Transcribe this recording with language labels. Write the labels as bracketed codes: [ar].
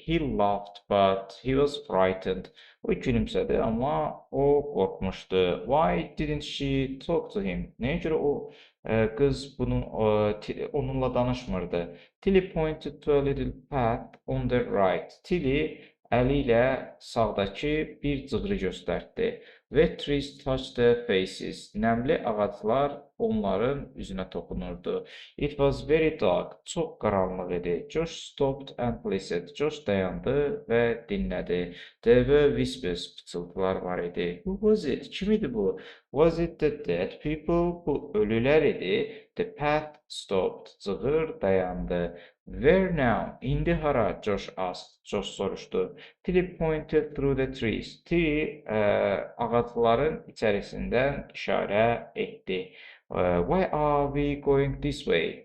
[en] He laughed, but he was frightened. [az] O gülümsədi, amma o qorxmuşdu. [en] Why didn't she talk to him? [az] Nəyə görə o qız onunla danışmırdı? [en] Tilly pointed to a little path on the right. [az] Tilly əli ilə sağdakı bir cığırı göstərdi. [en] Wet trees touched their faces. [az] Nəmli ağaclar onların üzünə toxunurdu. [en] It was very dark. [az] Çox qaranlıq idi. [en] Josh stopped and listened. [az] Josh dayandı və dinlədi. [en] There were whispers. [az] Pıçıltılar var idi. [en] Who was it? [az] Kim idi bu? [en] Was it the dead people? [az] Bu ölülər idi. [en] The path stopped. [az] Cığır dayandı. [en] Where now? [az] İndi hara? [en] Josh asked. [az] Josh soruşdu. [en] Tilly pointed through the trees. [az] Tilly ağacların içərisindən işarə etdi. [en] Why are we going this way?